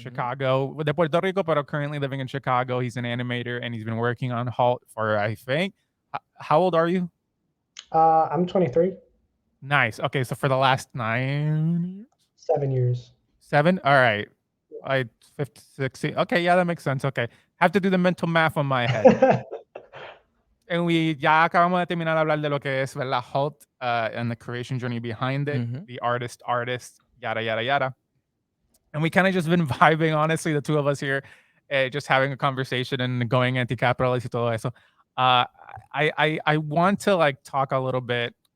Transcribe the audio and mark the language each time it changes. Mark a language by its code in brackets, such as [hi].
[en] Chicago, de Puerto Rico, but currently living in Chicago. He's an animator and he's been working on HALT for, I think, how old are you? I'm 23. Nice. Okay, so for the last 9 years? 7 years. 7? All right. 50, 60. Okay, yeah, that makes sense. Okay. Have to do the mental math on my head. And we [es] ya acabamos de terminar de hablar de lo que es, ¿verdad? [en] HALT and the creation journey behind it, Mhm. the artist, yada, yada, yada. And we kind of just been vibing, honestly, the two of us here, just having a conversation and going anti-capitalist [es] y todo eso. [en] I want to like talk a little bit.